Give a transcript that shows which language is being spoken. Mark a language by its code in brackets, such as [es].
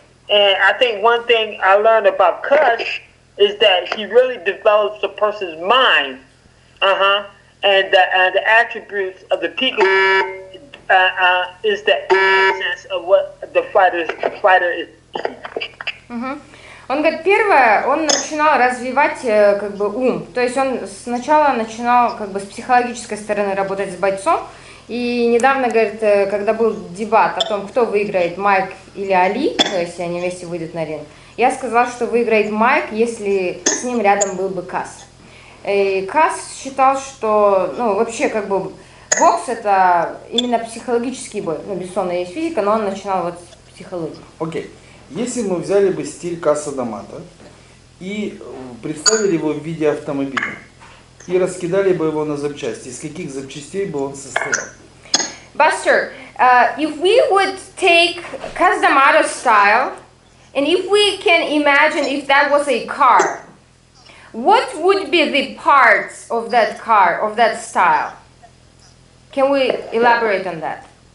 [en] And I think one thing I learned about Cus is that he really develops a person's mind. And the attributes of the peekaboo is the essence of what the fighter is. [ru] Он говорит, первое, он начинал развивать как бы ум, то есть он сначала начинал как бы с психологической стороны работать с бойцом, и недавно, говорит, когда был дебат о том, кто выиграет, Майк или Али, то есть они вместе выйдут на ринг, я сказала, что выиграет Майк, если с ним рядом был бы Кас. И Кас считал, что, вообще как бы бокс это именно психологический бой, безусловно, есть физика, но он начинал вот с психологии. Окей. Если мы взяли бы стиль Каса Д Амато и представили его в виде автомобиля и раскидали бы его на запчасти, из каких запчастей бы он состоял? [en] Buster, if we would take Kasa Д Амато style, and if we can imagine if that was a car, what would be the parts of that car, of that style? Can we elaborate on that?